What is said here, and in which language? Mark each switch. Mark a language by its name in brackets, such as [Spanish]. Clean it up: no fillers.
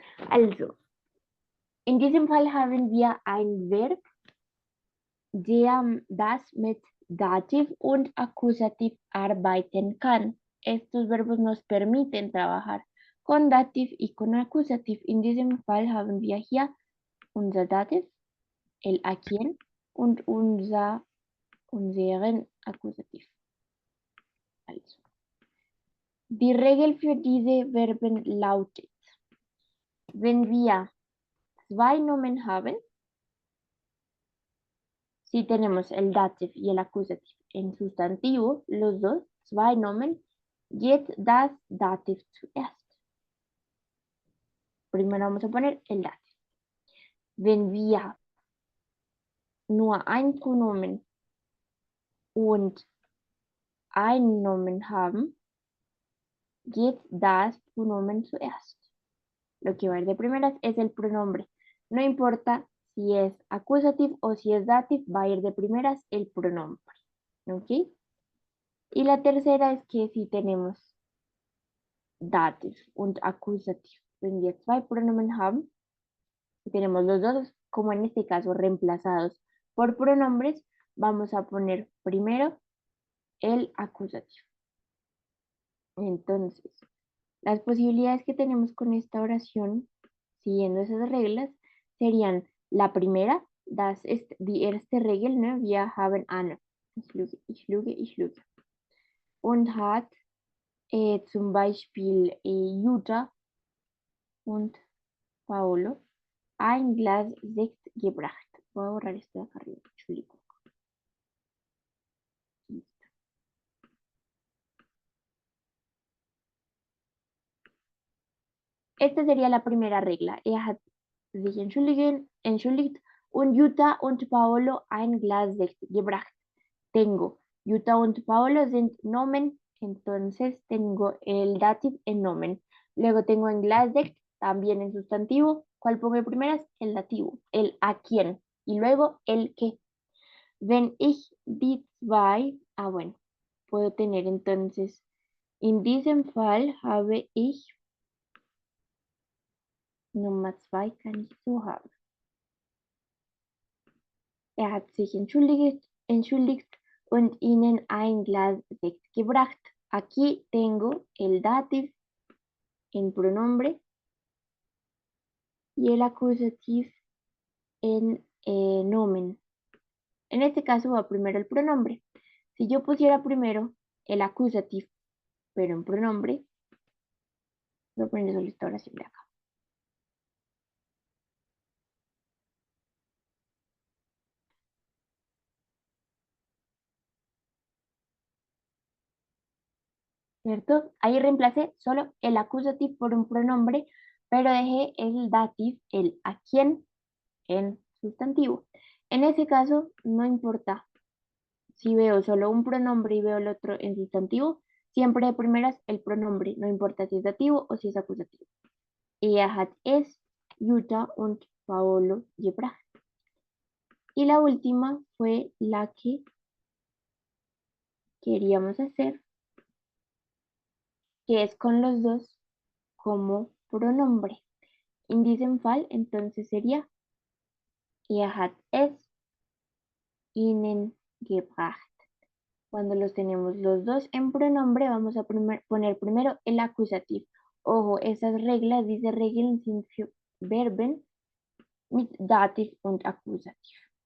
[German] Also, in diesem Fall haben wir ein Verb, das mit Dativ und Akkusativ arbeiten kann. [Spanish] Estos verbos nos permiten trabajar con Dativ y con Akkusativ. [German] In diesem Fall haben wir hier unser Dativ, [Spanish] el a quien [German] und unseren Akkusativ. Also, die Regel für diese Verben lautet, wenn wir zwei Nomen haben, [Spanish] si tenemos el dativ y el accusative en sustantivo, los dos, [German] zwei Nomen, geht das Dativ zuerst. [Spanish] Primero vamos a poner el dativ. [German] Wenn wir nur ein Pronomen und ein Nomen haben, geht das Pronomen zuerst. [Spanish] Lo que va a ir de primeras es el pronombre. No importa si es accusative o si es dative, va a ir de primeras el pronombre. ¿Ok? Y la tercera es que si tenemos dative und accusative, [German] wenn wir zwei Pronomen haben, [Spanish] si tenemos los dos, como en este caso, reemplazados por pronombres, vamos a poner primero el acusativo. Entonces, las posibilidades que tenemos con esta oración, siguiendo esas reglas, serían la primera, [German] das ist die erste Regel, ne? Wir haben Anne. Ich lüge. Und hat zum Beispiel Jutta und Paolo ein Glas Sekt gebracht. [Spanish] Voy a borrar esto de acá arriba. [German] Entschuldigung. [Spanish] Esta sería la primera regla. [German] Hat sich entschuldigt und Jutta und Paolo ein Glas Sekt gebracht. [Spanish] Tengo [German] Jutta und Paolo sind Nomen, [Spanish] entonces tengo el dative en nomen. Luego tengo en Glas Sekt, también en sustantivo. ¿Cuál pongo de primeras? El dativo, el a quién. Y luego el qué. [German] Wenn ich die zwei, [Spanish] bueno, puedo tener entonces, [German] in diesem Fall habe ich Nummer 2 kann ich so haben. Hat sich entschuldigt und ihnen ein Glas Sekt gebracht. [Spanish] Aquí tengo el dative en pronombre y el acusativo en nomen. En este caso va primero el pronombre. Si yo pusiera primero el acusativo, pero en pronombre, voy a poner solo esta oración de acá. ¿Cierto? Ahí reemplacé solo el acusativo por un pronombre, pero dejé el dative, el a quién, en sustantivo. En ese caso, no importa si veo solo un pronombre y veo el otro en sustantivo, siempre de primeras el pronombre, no importa si es dativo o si es acusativo. [German] Hat es Jutta und Paolo gebracht. [Spanish] Y la última fue la que queríamos hacer, que es con los dos como pronombre. [German] In diesem Fall, [Spanish] entonces sería [German] hat es ihnen gebracht. [Spanish] Cuando los tenemos los dos en pronombre, vamos a poner primero el acusativo. Ojo, esas reglas, [German] diese Regeln sind für Verben mit Dativ und Akkusativ.